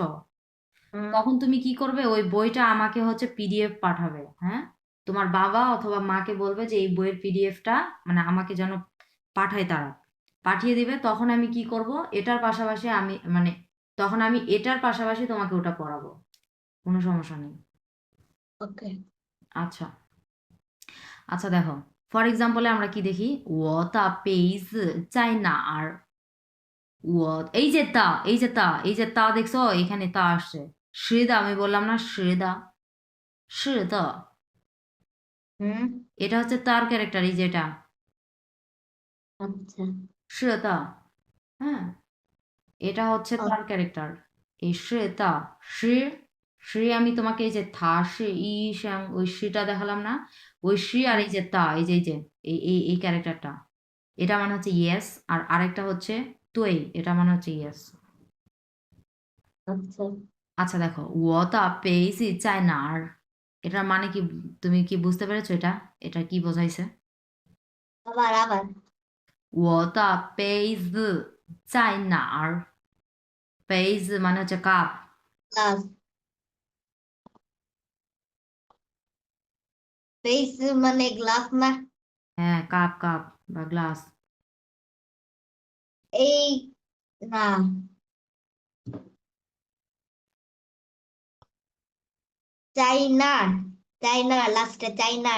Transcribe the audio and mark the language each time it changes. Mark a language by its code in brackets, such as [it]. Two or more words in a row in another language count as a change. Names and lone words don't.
[bn] তখন তুমি কি করবে, ওই বইটা আমাকে হচ্ছে পিডিএফ পাঠাবে, হ্যাঁ, তোমার বাবা অথবা মাকে বলবে যে এই বইয়ের পিডিএফটা মানে আমাকে যেন পাঠায়, তারা পাঠিয়ে দিবে, তখন আমি কি করব, এটার পাশাপাশি আমি মানে তখন আমি এটার পাশাপাশি তোমাকে ওটা পড়াবো, কোনো সমস্যা নেই। ওকে। আচ্ছা, আচ্ছা দেখো, [en] for example [bn] আমরা কি দেখি, [zh] 我的杯子在哪儿? [bn] এই যে তা, এই যে তা দেখছো, এখানে তা আসছে, শ্রীদা, আমি বললাম না শ্রীদা, শ্রীদা, হুম। এটা হচ্ছে তার ক্যারেক্টার, এই যেটা আচ্ছা। শ্রীদা, হ্যাঁ, এটা হচ্ছে তার ক্যারেক্টার, এই শ্রীদা, শ্রী, শ্রী আমি তোমাকে এই যে [zh] 他是医生 [bn] ওই শ্রীটা দেখালাম না, ওই শ্রী, আর এই যে তা, এই যে এই ক্যারেক্টারটা, এটা মানে হচ্ছে ইয়েস, আর আরেকটা হচ্ছে তুই, এটা মানে হচ্ছে ইয়েস। আচ্ছা। আচ্ছা দেখো, [zh] 我的杯子在哪儿? [bn] এটার মানে কি, তুমি কি বুঝতে পেরেছো? এটা এটা কি বোঝাইছে? আবার আবার। [zh] 我的杯子在哪儿? [bn] 杯子 মানে হচ্ছে কাপ, ক্লাস ফেস মানে গ্লাস না? হ্যাঁ, কাপ কাপ বা গ্লাস। এই না, চাইনার, চাইনার লাস্টে চাইনার।